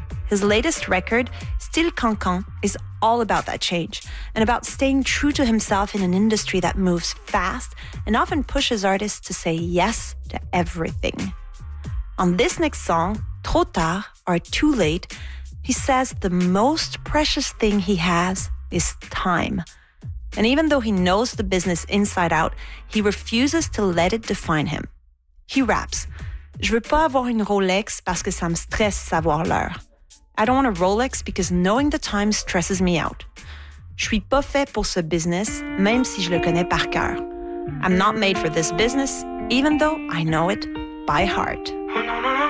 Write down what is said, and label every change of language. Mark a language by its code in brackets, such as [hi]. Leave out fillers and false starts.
[en] His latest record, Still Cancan, is all about that change and about staying true to himself in an industry that moves fast and often pushes artists to say yes to everything. On this next song, Trop Tard, or Too Late, he says the most precious thing he has is time. And even though he knows the business inside out, he refuses to let it define him. He raps, [fr] Je veux pas avoir une Rolex parce que ça me stresse savoir l'heure. [en] I don't want a Rolex because knowing the time stresses me out. [fr] Je suis pas fait pour ce business, même si je le connais par cœur. [en] I'm not made for this business, even though I know it by heart.